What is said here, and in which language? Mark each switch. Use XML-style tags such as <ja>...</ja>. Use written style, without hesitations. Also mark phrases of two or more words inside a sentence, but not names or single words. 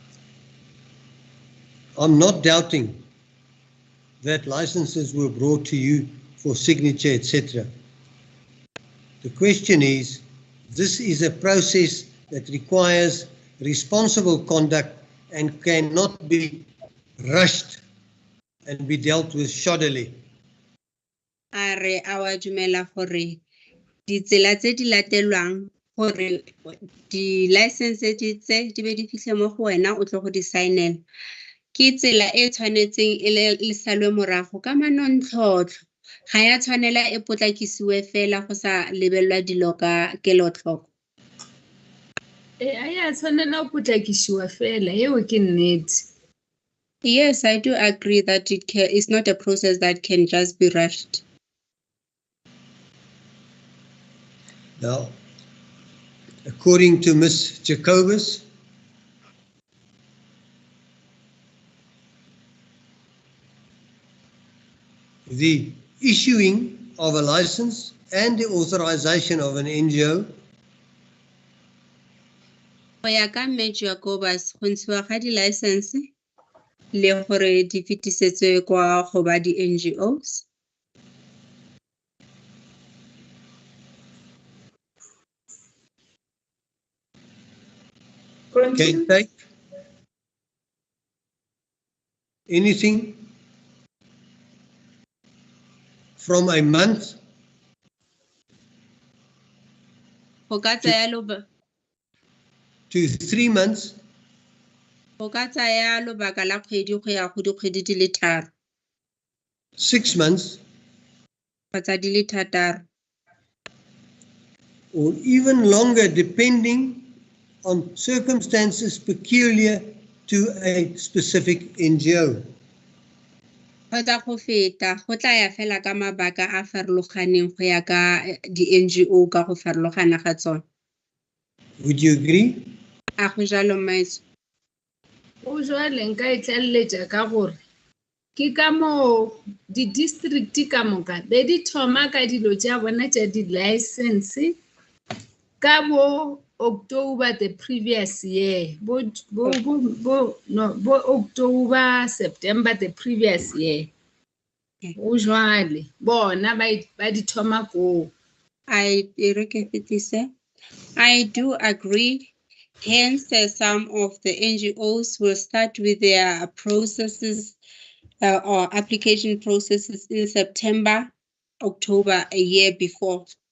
<en>I'm not doubting that licenses were brought to you for signature, etc. The question is, this is a process that requires responsible conduct and cannot be rushed and be dealt with shoddily.</en> <tn>Are our dumela gore ditsela tse di latelwang gore di license tse di be di fitlhe mo go wena o tlo go di signela ke tsela e tshwanetseng e le salwe morago ka manontlhotlho ga ya tshwanela e potlakisiwe fela go sa lebelelwa dilo ka kelotlhoko. Aya tshwanela go potlakisiwa fela eo ke nnete.</tn> <en>Yes, I do agree that it's not a process that can just be rushed. Now, according to Ms. Jacobus, the issuing of a license and the authorization of an NGO</en> <tn>Go ya ka Ms. Jacobus, go ntshiwa ga di-license le gore di fetisetswe kwa go ba di-NGOs.</tn> <en>can take anything from a month</en> <tn>Go ka tsaya loba</tn> <en>to 3 months</en> <tn>go ka tsaya lobaka la kgwedi go ya go dikgwedi di le 3</tn> <en>6 months</en> <tn>kgotsa di le 6</tn> <en>or even longer depending on circumstances peculiar to a specific NGO.</en> <tn>kgotsa go feta go tla ya fela ka mabaka a farologaneng go ya ka di-NGO ka go farologana ga tsone.</tn> <en>Would you agree?</en> <tn>A go jalo Maiso?</tn> <nso>O jwale nka e tlaleletša ka gore ke ka mo di-district ka moka be di thoma ka dilo tša bona tša di-license ka bo</nso> <en>October the previous year,</en> <nso>bo October,</nso> <en>September the previous year.</en> <nso>O jwale bona ba di thoma ko.</nso> <en>I do agree. Hence, some of the NGOs will start with their processes or application processes in September, October, a year before.</en>